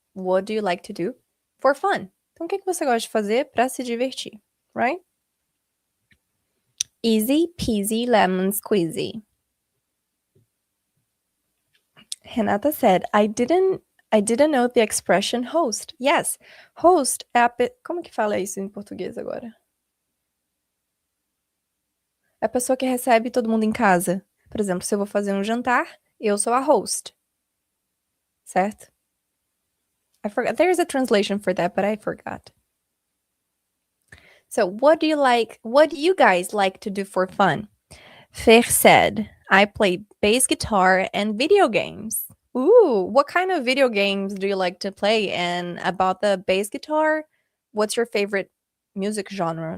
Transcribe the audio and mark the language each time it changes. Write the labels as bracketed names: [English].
[English] What do you like to do for fun? [Portuguese] Então, o que você gosta de fazer para se divertir, [English] right? Easy peasy lemon squeezy. Renata said, I didn't know the expression host. Yes, [Portuguese] host é como que fala isso em português agora? É a pessoa que recebe todo mundo em casa. Por exemplo, se eu vou fazer um jantar, eu sou a host. Certo? [English] I forgot. There is a translation for that, but I forgot. So, what do you guys like to do for fun? Fer said, I play bass guitar and video games. Ooh, what kind of video games do you like to play? And about the bass guitar, what's your favorite music genre?